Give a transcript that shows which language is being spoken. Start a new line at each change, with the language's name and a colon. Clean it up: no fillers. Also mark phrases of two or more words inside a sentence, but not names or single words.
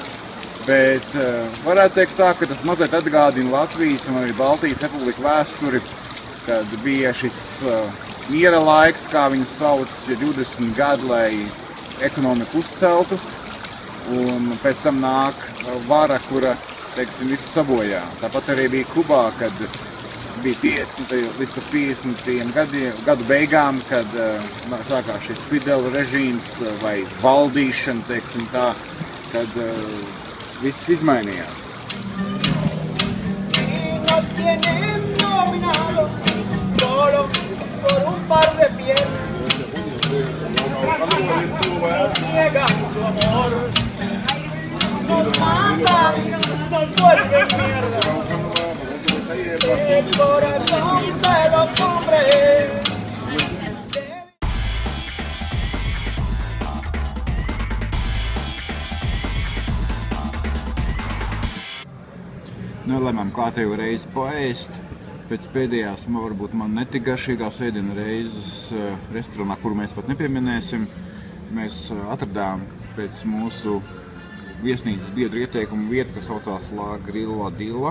Latvian: Bet varētu teikt tā, ka tas mazliet atgādina Latvijas un arī Baltijas republiku vēsturi, kad bija šis miera laiks, kā viņu sauc, 20 gadi, lai ekonomiku uzceltu, un pēc tam nāk vara, kura, teiksim, visu sabojā. Tāpat arī bija Kubā, kad bija 50 līdz 50 gadu beigām, kad sākās šis Fidela režīms vai valdīšana, teiksim tā, kad viss izmainījās.
Spanish: Solo por un par de piernas nos niegan su amor, nos mata, nos vuelve mierda el corazón de los hombres.
Latvian: Nelēmām kārtējo reizi paēst. Pēc pēdējās, varbūt man netik garšīgās ēdienu reizes restorānā, kuru mēs pat nepieminēsim, mēs atradām pēc mūsu viesnīcas biedru ieteikumu vietu, kas saucās La Grilla Dilla.